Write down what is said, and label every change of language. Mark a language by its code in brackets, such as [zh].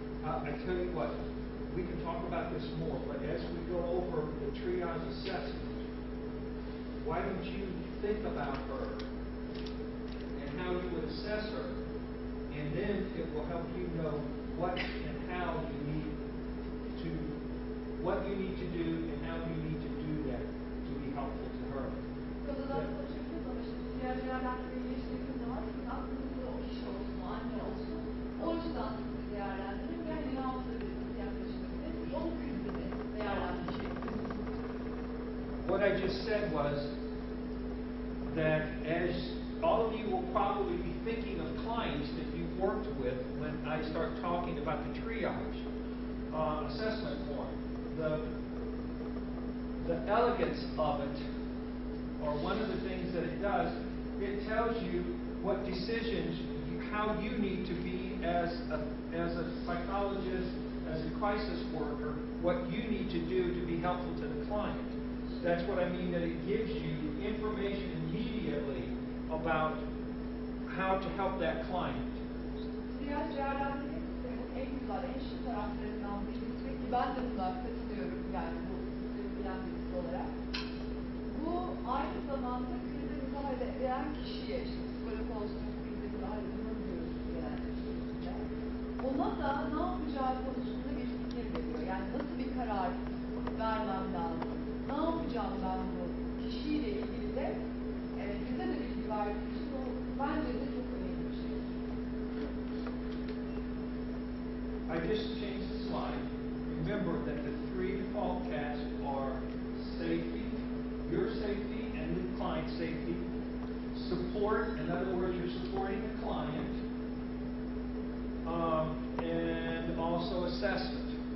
[en] I tell you what, we can talk about this more, but as we go over the triage assessment, why don't you think about her and how you would assess her, and then it will help you know what and how you need to, what you need to do and how you need to do that to be helpful to her. [tr] Kadınlar konuşurken ama şimdi diğer değerlendirmeyi geçtiğimiz zaman sizin aklınızda o kişi olsun, o anne olsun. O yüzden sizi değerlendirin ve hani ne yapabilirsiniz, yaklaşabilirsiniz. O krizini değerlendireceksiniz. [en] What I just said was that as all of you will probably be thinking of clients that you've worked with when I start talking about the triage assessment form, the elegance of it, or one of the things that it does, it tells you what decisions, how you need to be as a psychologist, as a crisis worker, what you need to do to be helpful to the client. That's what I mean, that it gives you information immediately about how to help that client. [tr] Diğer değerlendirme sisteminin en güzel, en şık taraflarından birisi ki ben de buna katılıyorum yani bu sistemi bilen birisi olarak. Bu aynı zamanda krize müdahale eden kişiye, işte psikolog olsun, krize müdahale ediyoruz genelde. Ona da ne yapacağı konusunda bir fikir veriyor. Yani nasıl bir karar vermem lazım, ne yapacağım ben bu kişiyle ilgili de bize de bilgi verdiği için o bence de çok önemli bir şey. [en] I just changed the slide. Remember that the three default tasks are safety, your safety and the client safety, support, in other words, you're supporting the client, and also assessment.